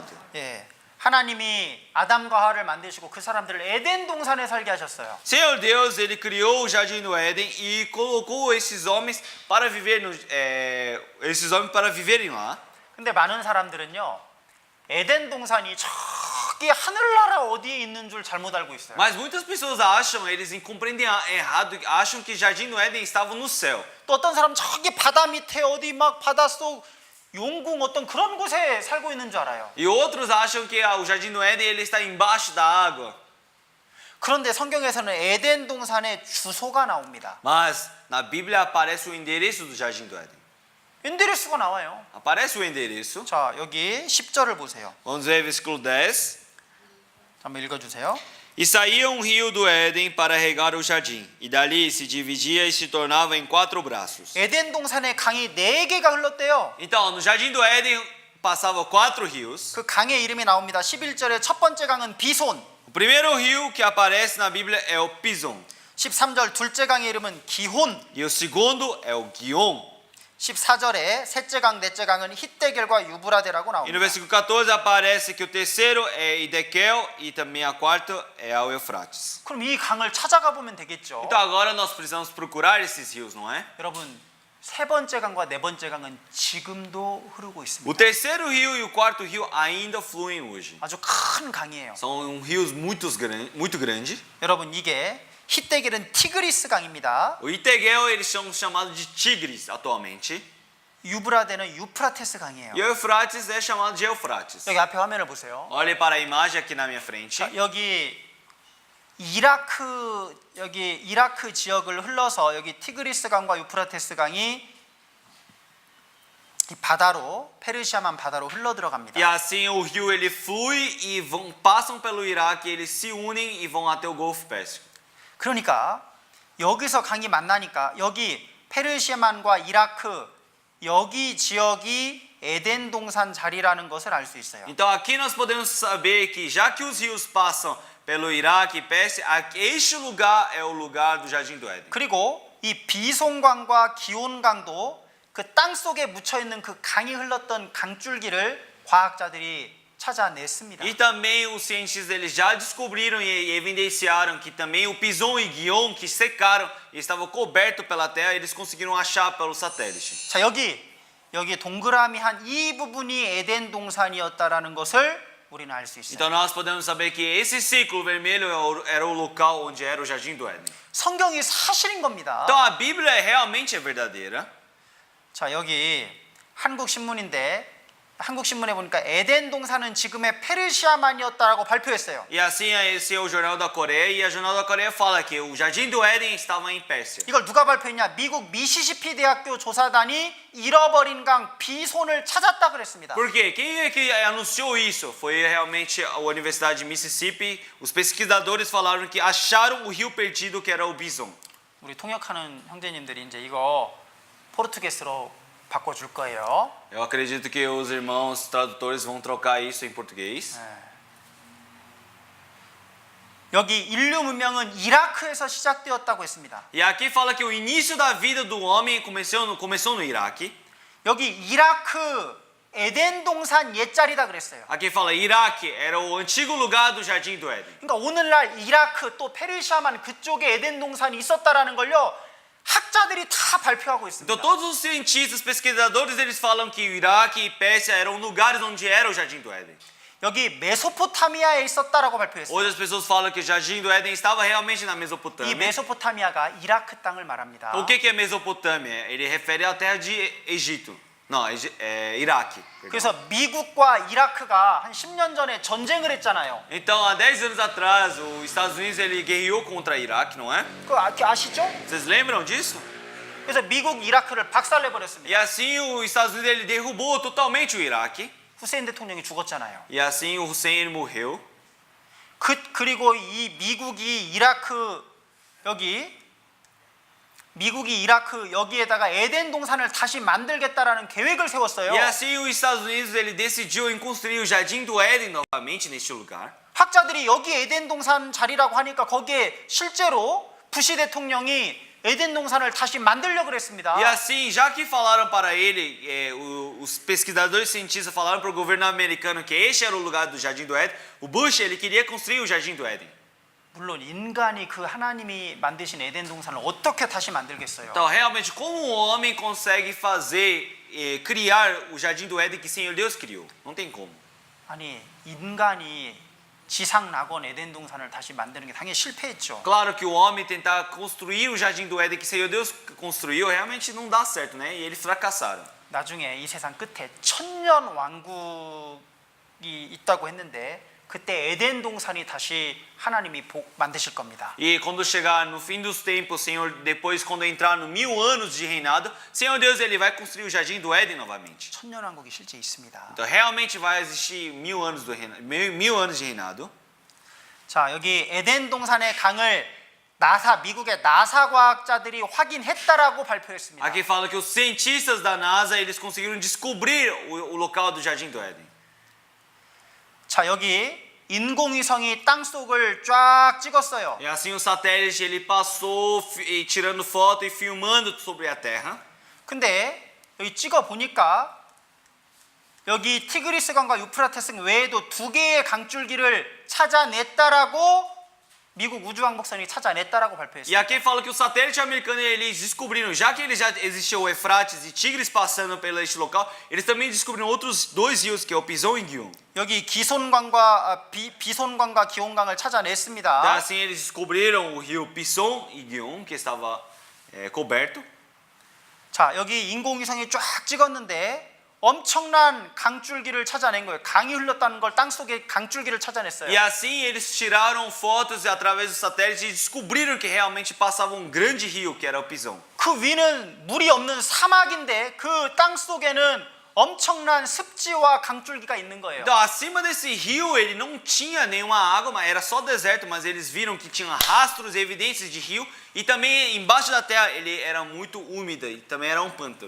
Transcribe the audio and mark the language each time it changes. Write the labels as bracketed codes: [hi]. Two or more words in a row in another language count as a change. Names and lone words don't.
[ko] 예. 하나님이 아담과 하와를 만드시고 그 사람들을 에덴 동산에 살게 하셨어요. [pt] Senhor Deus, ele criou o jardim do Éden e colocou esses homens para viver para viverem lá. [ko] 근데 많은 사람들은요. 에덴 동산이 저기 하늘나라 어디에 있는 줄 잘못 알고 있어요. [pt] Mas muitas pessoas acham, eles compreendem errado, acham que o jardim do Éden estava no céu. [ko] 또 어떤 사람 저기 바다 밑에 어디 막 바닷속 용궁 어떤 그런 곳에 살고 있는 줄 알아요. [pt] E outros acham que o jardim do Éden ele está embaixo da água. [ko] 그런데 성경에서는 에덴 동산의 주소가 나옵니다. [pt] Mas na Bíblia aparece o endereço do jardim do Éden. [ko] 인데레스가 나와요. [pt] Aparece o endereço. [ko] 자, 여기 10절을 보세요. [pt] Vamos ver versículo 10. [ko] 한번 읽어주세요. [pt] E saía um rio do Éden para regar o jardim, e dali se dividia e se tornava em 4 braços. [ko] 에덴 동산에 강이 4개가 흘렀대요. [pt] Então, no jardim do Éden passava 4 rios. [ko] 그 강의 이름이 나옵니다. 11절에 첫 번째 강은 비손. [pt] O primeiro rio que aparece na Bíblia é o Pison, [ko] 13절 둘째 강의 이름은 기혼. [pt] e o segundo é o Guion. [ko] 14절에 셋째 강, 넷째 강은 힛데겔과 유브라데라고 [pt] E no [ko] 나옵니다. [pt] versículo 14 aparece que o terceiro é Edequel e também a quarta é o Eufrates. [ko] 그럼 이 강을 찾아가 보면 되겠죠. [pt] Então agora nós precisamos procurar esses rios, não é? [ko] 여러분, 세 번째 강과 네 번째 강은 지금도 흐르고 [pt] O [ko] 있습니다. [pt] terceiro rio e o quarto rio ainda fluem hoje. [ko] 아주 큰 강이에요. [pt] São rios muito grandes. [ko] 여러분, 이게 힛데겔은 티그리스 강입니다. [pt] O Eteguel eles são chamados de Tigres atualmente. [ko] 유브라데는 유프라테스 강이에요. [pt] E o Eufrates é chamado de Eufrates. [ko] 여기 앞에 화면을 보세요. [pt] Olhe para a imagem aqui na minha frente. [ko] 자, 여기 이라크 지역을 흘러서 여기 티그리스 강과 유프라테스 강이 이 바다로 페르시아만 바다로 흘러 들어갑니다. [pt] E assim o rio ele flui e passam pelo Iraque, eles se unem e vão até o Golfo Pérsico. [ko] 그러니까 여기서 강이 만나니까 여기 페르시아만과 이라크 여기 지역이 에덴 동산 자리라는 것을 알 수 있어요. [pt] Então aqui nós podemos saber que já que os rios passam pelo Iraque e Pérsia, este lugar é o lugar do Jardim do Éden. [ko] 그리고 이 비송강과 기온강도 그 땅 속에 묻혀 있는 그 강이 흘렀던 강줄기를 과학자들이 찾아냈습니다. [pt] E também os cientistas eles já descobriram e evidenciaram que também o Pison e Guion que secaram e estavam cobertos pela terra, eles conseguiram achar pelo satélite. [ko] 자, 여기 동그라미 한 이 부분이 에덴 동산이었다라는 것을 우리는 알 수 있어요. [pt] Então nós podemos saber que esse círculo vermelho era o local onde era o Jardim do Éden. [ko] 성경이 사실인 겁니다. [pt] Então a Bíblia realmente é verdadeira. [ko] 자, 여기 한국 신문인데 한국 신문에 보니까 에덴 동산은 지금의 페르시아만이었다라고 발표했어요. [pt] E assim esse é o Jornal da Coreia e a Jornal da Coreia fala que o Jardim do Éden estava em Pérsia. [ko] 이걸 누가 발표했냐? 미국 미시시피 대학교 조사단이 잃어버린 강 비손을 찾았다 그랬습니다. [pt] Por quê? Quem é que anunciou isso? Foi realmente a Universidade de Mississippi. Os pesquisadores falaram que acharam o rio perdido que era o Bison. [ko] 우리 통역하는 형제님들이 이제 이거 포르투게스로 바꿔줄 거예요. [pt] Eu acredito que os irmãos tradutores vão trocar isso em português. [ko] 여기 인류 문명은 이라크에서 시작되었다고 했습니다. [pt] E aqui fala que o início da vida do homem começou no Iraque. [ko] 여기 이라크 에덴 동산 옛자리다 그랬어요. [pt] Aqui fala Iraque era o antigo lugar do Jardim do Éden. [ko] 그러니까 오늘날 이라크 또 페르시아만 그쪽에 에덴 동산이 있었다라는 걸요. 학자들이 다 발표하고 있습니다. [pt] Então todos os cientistas, pesquisadores, eles falam que o Iraque e Pérsia eram lugares onde era o Jardim do Éden. [ko] 여기 메소포타미아에 있었다라고 발표했어요. [pt] Hoje as pessoas falam que o Jardim do Éden estava realmente na [ko] 이 [pt] Mesopotâmia. [ko] 메소포타미아가 이라크 땅을 말합니다. [pt] O que é Mesopotâmia? Ele refere à terra de Egito. Não, é Iraque. perdão. [ko] 그래서 미국과 이라크가 한 10년 전에 전쟁을 했잖아요. [pt] Então, há 10 anos atrás, os Estados Unidos ele guerreou contra Iraque, não é? [ko] 아시죠? [pt] Vocês lembram disso? [ko] 그래서 미국 이라크를 박살내버렸습니다. [pt] E assim os Estados Unidos ele derrubou totalmente o Iraque. [ko] 후세인 대통령이 죽었잖아요. [pt] E assim o Hussein ele morreu. [ko] 그리고 이 미국이 이라크 여기에다가 에덴 동산을 다시 만들겠다라는 계획을 세웠어요. [pt] E assim os Estados Unidos ele decidiu em construir o Jardim do Éden novamente neste lugar. [ko] 학자들이 여기 에덴 동산 자리라고 하니까 거기에 실제로 부시 대통령이 에덴 동산을 다시 만들려고 그랬습니다. [pt] E assim, já que falaram para ele, os pesquisadores cientistas falaram para o governo americano que este era o lugar do Jardim do Éden, o Bush ele queria construir o Jardim do Éden. [ko] 물론 인간이 그 하나님이 만드신 에덴 동산을 어떻게 다시 만들겠어요? [pt] Então, realmente, como o homem consegue fazer, criar o Jardim do Éden que o Senhor Deus criou? Não tem como. [ko] 아니 인간이 지상 낙원 에덴 동산을 다시 만드는 게 당연히 실패했죠. [pt] Claro que o homem tentar construir o Jardim do Éden que o Senhor Deus construiu, realmente não dá certo, né? E eles fracassaram. [ko] 나중에 이 세상 끝에 천년 왕국이 있다고 했는데 그때 에덴 동산이 다시 하나님이 만드실 겁니다. [pt] E quando chegar no fim dos tempos, Senhor, depois quando entrar no 1000 anos de reinado, Senhor Deus ele vai construir o Jardim do Éden novamente. [ko] 천년 왕국이 실제 있습니다. [pt] Então realmente vai existir 1000 anos do reinado, 1000 anos de reinado. [ko] 자, 여기 에덴 동산의 강을 미국의 나사 과학자들이 확인했다라고 발표했습니다. [pt] Aqui fala que os cientistas da NASA eles conseguiram descobrir o local do Jardim do Éden. [ko] 자, 여기 인공위성이 땅 속을 쫙 찍었어요. [pt] E assim o satélite ele passou tirando foto e filmando sobre a Terra. [ko] 근데 여기 찍어 보니까 여기 티그리스 강과 유프라테스 외에도 두 개의 강줄기를 찾아냈다라고 미국 우주왕복선이 찾아냈다라고 [pt] E [ko] 발표했습니다. [pt] aqui fala que o satélite americano eles descobriram, já que ele já existiu o Eufrates e Tigres passando pelo este local, eles também descobriram outros dois rios que é o Pison e Guion. [ko] 여기 기손강과 비손강과 기온강을 [pt] Então, [ko] 찾아냈습니다. [pt] assim eles descobriram o rio Pison e Guion que estava coberto. [ko] 자, 여기 인공위성이 쫙 찍었는데 엄청난 강줄기를 찾아낸 거예요. 강이 흘렀다는 걸 땅속에 강줄기를 찾아냈어요. [pt] E assim eles tiraram fotos através do satélite e descobriram que realmente passava um grande rio que era o Pison. [ko] 그 위는 물이 없는 사막인데 그 땅 속에는 엄청난 습지와 강줄기가 있는 거예요. [pt] Então, acima desse rio, ele não tinha nenhuma água, mas era só deserto, mas eles viram que tinha rastros e evidências de rio, e também embaixo da terra ele era muito úmida e também era um pântano.